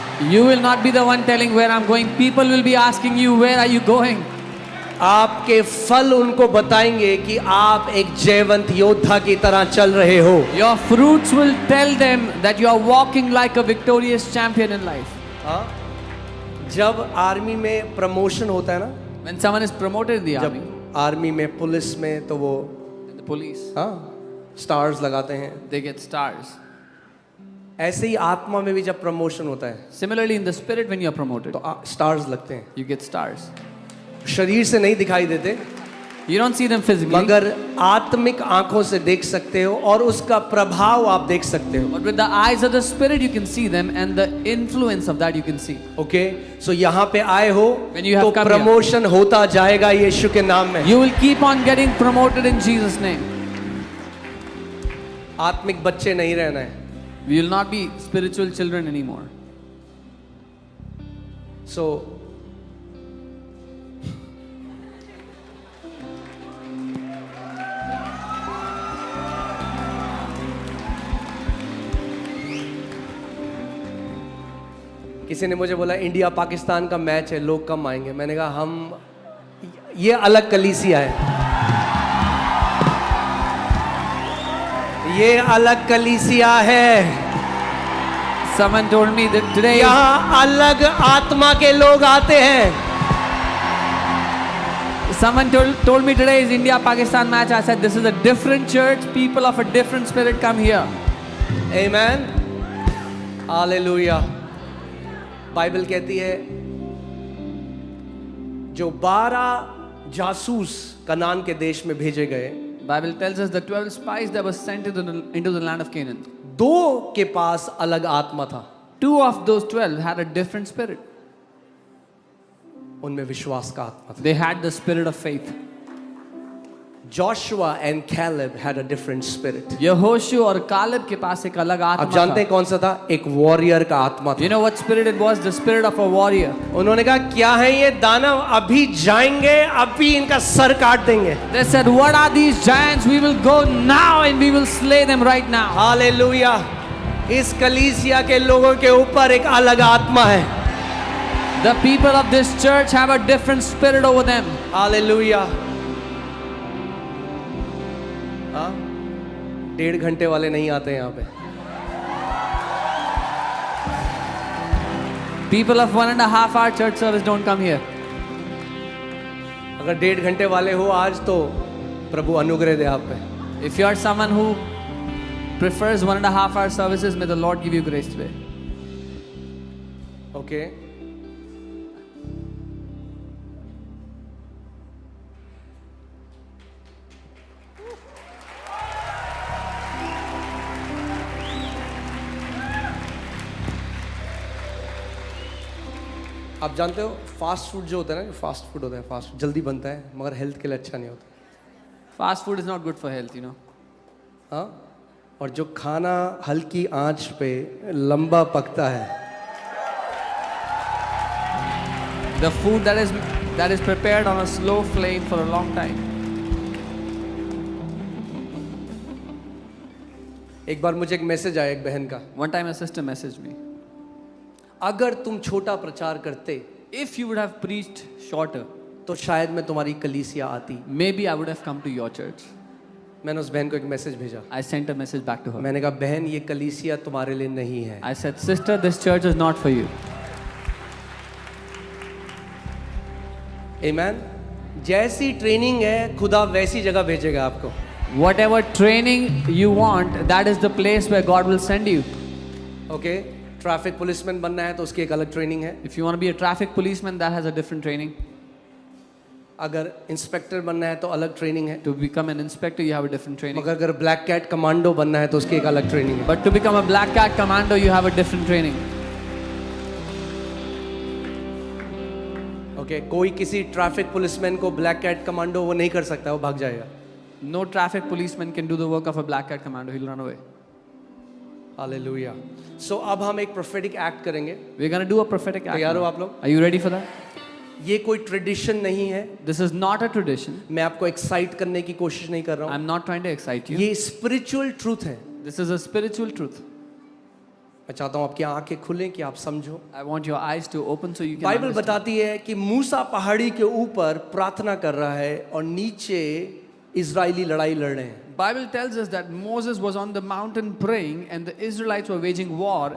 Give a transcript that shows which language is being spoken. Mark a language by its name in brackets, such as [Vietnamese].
[English] You will not be the one telling where I'm going. People will be asking you, where are you going? [Hindi] आपके फल उनको बताएंगे कि आप एक जयवंत योद्धा की तरह चल रहे हो. [English] Your fruits will tell them that you are walking like a victorious champion in life. [Hindi] हाँ? जब आर्मी में प्रमोशन होता है ना, [English] When someone is promoted in the army, [Hindi] जब आर्मी में पुलिस में तो वो [English] in the police, [Hindi] हाँ स्टार्स लगाते हैं. [English] they get stars. [Hindi] ऐसे ही आत्मा में भी जब प्रमोशन होता है [English] Similarly, in the spirit, when you are promoted, [Hindi] तो स्टार्स लगते हैं. [English] you get stars. [Hindi] शरीर से नहीं दिखाई देते, [English] You don't see them physically, [Hindi] मगर आत्मिक आंखों से देख सकते हो और उसका प्रभाव आप देख सकते हो. [English] but with the eyes of the spirit, you can see them, and the influence of that you can see. [Hindi] Okay? सो यहाँ पे आए हो [English] When you have [Hindi] तो [English] come here, [Hindi] प्रमोशन होता जाएगा यीशु के नाम में. [English] You will keep on getting promoted in Jesus' name. [Hindi] आत्मिक बच्चे नहीं रहना है. [English] We will not be spiritual children anymore. So [Hindi] किसी ने मुझे बोला इंडिया पाकिस्तान का मैच है, लोग कम आएंगे। मैंने कहा हम ये अलग कलीसिया है, ये अलग कलीसिया है। [English] Someone told me that today [Hindi] यहाँ अलग आत्मा के लोग आते हैं। [English] Someone told me today is India Pakistan match. I said this is a different church. People of a different spirit come here. [Hindi] Amen. Hallelujah. Bible कहती है जो 12 जासूस कनान के देश में भेजे गए, [English] Bible tells us the 12 spies that were sent into the land of Canaan. [Hindi] 2 के पास अलग आत्मा था। [English] 2 of those 12 had a different spirit. [Hindi] उनमें विश्वास का आत्मा था। [English] They had the spirit of faith. Joshua and Caleb had a different spirit. [Hindi] यहोशू और कालेब के पास एक अलग आत्मा था। आप जानते हैं कौन सा था? एक वॉरियर का आत्मा था। [English] You know what spirit it was? The spirit of a warrior. [Hindi] उन्होंने कहा क्या है ये दानव, अभी जाएंगे, अभी इनका सर काट देंगे। [English] They said, what are these giants? We will go now and we will slay them right now. [Hindi] Hallelujah. इस कलीसिया के लोगों के ऊपर एक अलग आत्मा है। [English] The people of this church have a different spirit over them. [Hindi] Hallelujah. 1.5 घंटे वाले नहीं आते यहाँ पे। [English] People of 1.5 hour church service don't come here. [Hindi] अगर 1.5 घंटे वाले हो आज तो प्रभु अनुग्रह दे आप पे। [English] If you are someone who prefers 1.5 hour services, may the Lord give you grace today. Okay. [Hindi] आप जानते हो फास्ट फूड जो होता है ना, फास्ट फूड होता है, फास्ट जल्दी बनता है मगर हेल्थ के लिए अच्छा नहीं होता। [English] Fast food is not good for health, you know. [Hindi] हाँ, और जो खाना हल्की आंच पे लंबा पकता है, [English] The food that is prepared on a slow flame for a long time. [Hindi] एक बार मुझे एक मैसेज आया एक बहन का, [English] One time a sister messaged me. [Hindi] अगर तुम छोटा प्रचार करते [English] If you would have preached shorter, [Hindi] तो शायद मैं तुम्हारी कलीसिया आती। [English] maybe I would have come to your church. [Hindi] मैंने उस बहन को एक मैसेज भेजा। [English] I sent a message back to her. [Hindi] मैंने कहा बहन ये कलीसिया तुम्हारे लिए नहीं है। [English] I said, sister, this church is not for you. Amen. [Hindi] जैसी ट्रेनिंग है खुदा वैसी जगह भेजेगा आपको। [English] Whatever training you want, that is the place where God will send you. [Hindi] Okay, traffic policeman बनना है तो उसकी एक अलग ट्रेनिंग है। [English] If you want to be a traffic policeman, that has a different training. [Hindi] अगर इंस्पेक्टर बनना है तो अलग ट्रेनिंग है। [English] To become an inspector, you have a different training. [Hindi] मगर अगर ब्लैक कैट कमांडो बनना है तो उसकी एक अलग ट्रेनिंग है। [English] But to become a black cat commando, you have a different training. [Hindi] Okay, कोई किसी ट्रैफिक पुलिसमैन को ब्लैक कैट कमांडो वो नहीं कर सकता, वो भाग जाएगा। [English] No traffic policeman can do the work of a black cat commando. He'll run away. [Hindi] Hallelujah. सो अब हम एक [English] prophetic act [Hindi] करेंगे। [English] We're going to do a prophetic act. [Hindi] तैयार हो [English] now. [Hindi] आप लोग? [English] Are you ready for that? [Hindi] ये कोई ट्रेडिशन नहीं है। [English] This is not a tradition. [Hindi] मैं आपको एक्साइट करने की कोशिश नहीं कर रहा हूँ। [English] I'm not trying to excite you. [Hindi] ये [English] spiritual truth [Hindi] है। [English] This is a spiritual truth. [Hindi] मैं चाहता हूँ आपकी आंखें खुलें कि आप समझो। [English] I want your eyes to open so you can [Hindi] Bible [English] understand. [Hindi] बताती है कि मूसा पहाड़ी के ऊपर प्रार्थना कर रहा है और नीचे इजरायली लड़ाई लड़ रहे हैं। [English] Bible tells us that Moses was on the mountain praying and the Israelites were waging war